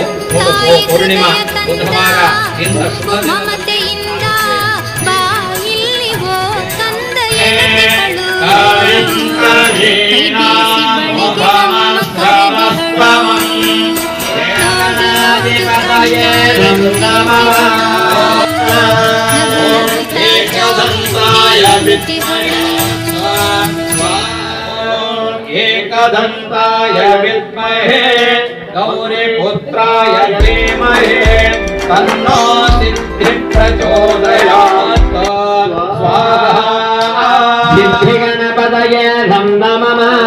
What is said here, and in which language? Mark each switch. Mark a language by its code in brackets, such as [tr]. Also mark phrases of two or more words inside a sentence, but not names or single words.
[kn] ತಾಯಿ ಹೃದಯ ತಂದ ತುಂಬು ಮಮತೆಯಿಂದ ಬಾಯಿಲ್ಲಿ ಓ ಕಂದ ಎನ್ನುತ್ತಿಹಳು. ಕೈ ಬೀಸಿ ಬಳಿಗೆ ನಮ್ಮ ಕರೆದಿಹಳು. ನೋಡು ನೋಡು ಕಣ್ಣಾರ ನಗು ನಗುತ್ತಾ ಚಾಮುಂಡಿ ನಿಂತಿಹಳು. [sa] एकदन्ताय विद्महे गौरीपुत्राय धीमहि तन्नो सिद्धिः प्रचोदयात्। स्वाहा सिद्धिगणपतये नमः नमः।